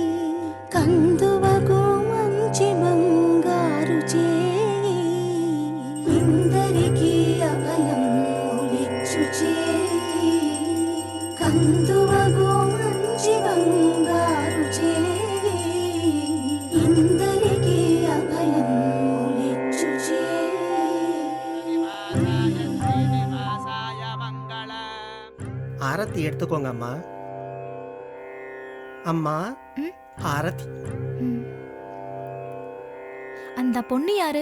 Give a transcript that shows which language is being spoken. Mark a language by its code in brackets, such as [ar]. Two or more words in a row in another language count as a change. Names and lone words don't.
[te] కందువకు మంచి బంగారు చేయి ఇందరికి అభయం ఒలిచ్చు చేయి కందువకు మంచి బంగారు చేయి ఇందరికి అభయం ఒలిచ్చు [ta] ஆரத்தி எடுத்துக்கோங்க அம்மா. அம்மா ஆரத்தி. அந்த பொண்ணு யாரு?